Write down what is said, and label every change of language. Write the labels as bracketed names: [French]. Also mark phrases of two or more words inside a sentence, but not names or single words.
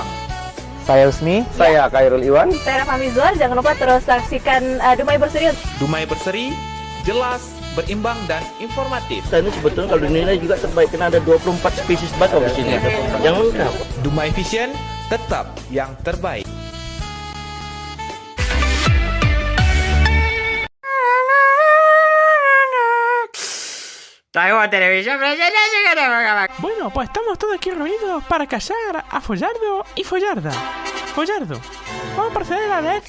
[Indonesian] Saya Usni, saya Khairul Iwan. Saya Rafa Mizwar, jangan lupa terus saksikan Dumai Berseri. Dumai Berseri, jelas, berimbang, dan informatif. Dan ini sebetulnya kalau dinilai juga terbaik karena ada 24 spesies bakau di sini. Jangan lupa. Dumai Vision, tetap yang terbaik. [Spanish] Bueno, pues estamos todos aquí reunidos para casar a Follardo y Follarda. Follardo, vamos a proceder a ver.